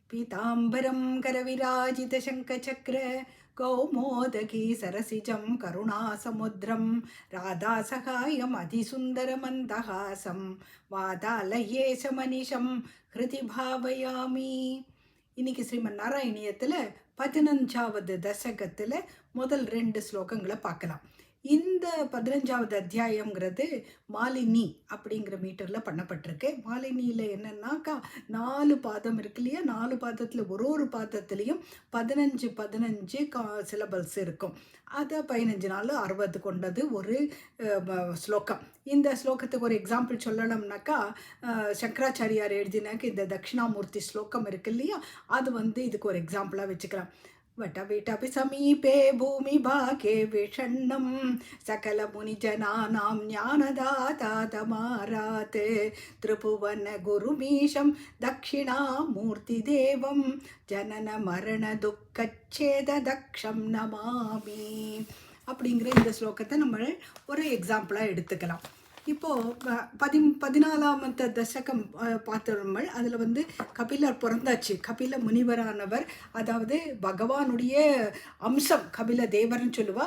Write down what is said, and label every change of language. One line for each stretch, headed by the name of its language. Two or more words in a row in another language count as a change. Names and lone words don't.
Sanskrit: पीताम्बरं करविराजितशङ्खचक्र कौमोदकी सरसिजं करुणासमुद्रं राधासहायम् अतिसुन्दरमन्दहासं वातालयेशमनिशं हृदि भावयामि.
Tamil: இன்னைக்கு ஸ்ரீமன் நாராயணியத்தில் 15வது தசகத்தில் முதல் 2 ஸ்லோகங்களை பார்க்கலாம். இந்த 15வது அத்தியாயங்கிறது மாலினி அப்படிங்கிற மீட்டரில் பண்ணப்பட்டிருக்கு. மாலினியில் என்னன்னாக்கா 4 பாதம் இருக்கு இல்லையா, 4 பாதத்தில் ஒரு பாதத்துலேயும் 15 சிலபல்ஸ் இருக்கும். அதை 15 நாள் 60 கொண்டது ஒரு ஸ்லோகம். இந்த ஸ்லோகத்துக்கு ஒரு எக்ஸாம்பிள் சொல்லணும்னாக்கா, சங்கராச்சாரியார் எழுதினாக்க இந்த தட்சிணாமூர்த்தி ஸ்லோகம் இருக்கு இல்லையா, அது இதுக்கு ஒரு எக்ஸாம்பிளாக வச்சுக்கலாம்.
Sanskrit: वटविटपि समीपे भूमिभागे विषण्णं सकलमुनिजनानां ज्ञानदातातमारात् त्रिभुवनगुरुमीशं दक्षिणामूर्तिदेवं जननमरणदुःखच्छेददक्षं नमामि.
Tamil: அப்படிங்கிற இந்த ஸ்லோகத்தை நம்ம ஒரு எக்ஸாம்பிளாக எடுத்துக்கலாம். இப்போது 14வது தசகம் பார்த்தோம்கள். அதில் கபிலர் பிறந்தாச்சு. கபில முனிவரானவர், அதாவது பகவானுடைய அம்சம், கபில தேவர்னு சொல்லுவா.